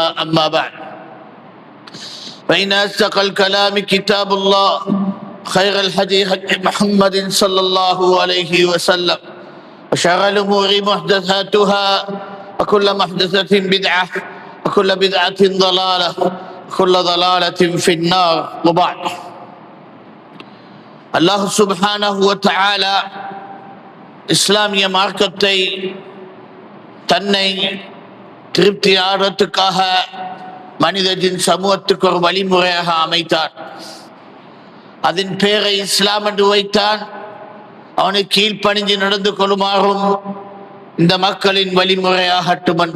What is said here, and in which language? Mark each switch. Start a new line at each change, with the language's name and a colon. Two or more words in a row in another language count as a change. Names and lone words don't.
Arabic: أما بعد فإن أصدق الكلام كتاب الله خير الهدي هدي محمد صلى الله عليه وسلم وشر الأمور محدثاتها وكل محدثة بدعة وكل بدعة ضلالة وكل ضلالة في النار. وبعد الله سبحانه وتعالى
Tamil: இஸ்லாமிய மார்க்கத்தை தன்னை திருப்தி ஆடுறதுக்காக மனிதத்தின் சமூகத்துக்கு ஒரு வழிமுறையாக அமைத்தார். அதன் பெயரை இஸ்லாம் என்று வைத்தான். அவனை கீழ்ப்பணிஞ்சு நடந்து கொள்ளுமாறும் இந்த மக்களின் வழிமுறையாகட்டும் என்று.